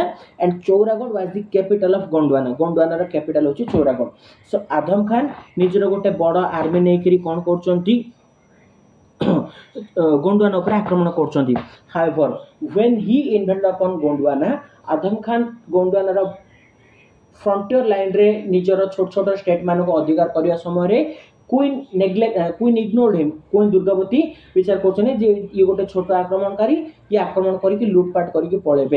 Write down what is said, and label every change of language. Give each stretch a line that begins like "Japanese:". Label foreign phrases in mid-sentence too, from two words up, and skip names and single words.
English: And Chauragarh was the capital of Gondwana,
Odia: ଗୋଣ୍ଡୱାନାର କ୍ୟାପିଟାଲ ହେଉଛି ଚୌରାଗଡ଼। ସୋ ଆଦମ ଖାନ ନିଜର ଗୋଟେ ବଡ଼ ଆର୍ମି ନେଇକରି କ'ଣ କରୁଛନ୍ତି ଗୋଣ୍ଡୱାନା ଉପରେ ଆକ୍ରମଣ କରୁଛନ୍ତି।
English: However when he invaded upon
Odia: ଗୋଣ୍ଡୱାନା, ଆଦମ ଖାନ ଗୋଣ୍ଡୱାନାର ଫ୍ରଣ୍ଟିୟର ଲାଇନ୍ରେ ନିଜର ଛୋଟ ଛୋଟ ଷ୍ଟେଟ୍ ମାନଙ୍କୁ ଅଧିକାର କରିବା ସମୟରେ
English: Queen ignored him,
Odia: କୁଇନ୍ ଦୁର୍ଗାବତୀ ବିଚାର କରୁଛନ୍ତି ଯେ ଇଏ ଗୋଟେ ଛୋଟ ଆକ୍ରମଣକାରୀ, ଇଏ ଆକ୍ରମଣ କରିକି ଲୁଟପାଟ କରିକି ପଳେଇବେ।